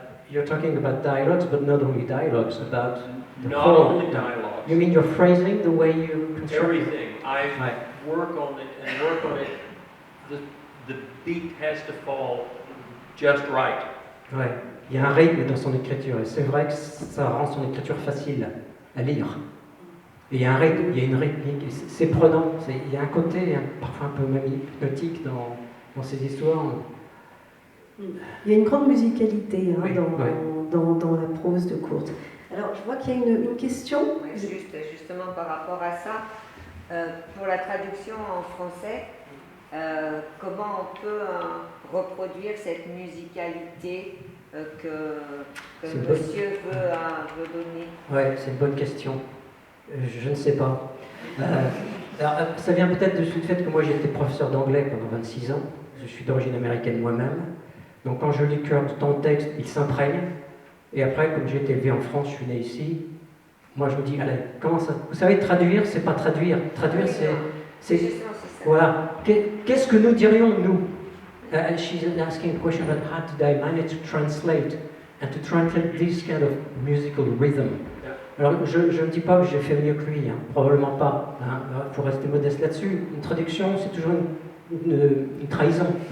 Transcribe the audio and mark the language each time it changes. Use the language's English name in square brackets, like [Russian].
[English] You're talking about dialogues, but not only dialogues, about the Not whole- only dialogues. You mean your phrasing, the way you construct? Everything. I Right. work on it and work on it. The beat has to fall just right. [French] Ouais. Il y a un rythme dans son écriture, et c'est vrai que ça rend son écriture facile à lire. Et il y a un rythme, il y a une rythmique, et c'est prenant. Il y a un côté parfois un peu même hypnotique dans ces histoires. Il y a une grande musicalité Oui, dans la prose de Kurt. Alors, je vois qu'il y a une question. Ouais, justement par rapport à ça, pour la traduction en français, comment on peut reproduire cette musicalité que C'est monsieur veut donner? Ouais, c'est une bonne question. Je ne sais pas. Alors, ça vient peut-être du fait que moi j'ai été professeur d'anglais pendant 26 ans. Je suis d'origine américaine moi-même. Donc quand je lis Kurt, ton texte, il s'imprègne. Et après, comme j'ai été élevé en France, je suis né ici, moi je me dis, allez, comment ça... Vous savez, traduire, c'est pas traduire. Traduire, c'est... Justement, c'est ça. Voilà. Qu'est-ce que nous dirions, nous? [English] She's asking a question about how did I manage to translate and to translate this kind of musical rhythm. Yeah. [French] Alors, je ne dis pas que j'ai fait mieux que lui, probablement pas. Il faut rester modeste là-dessus. Une traduction, c'est toujours une trahison.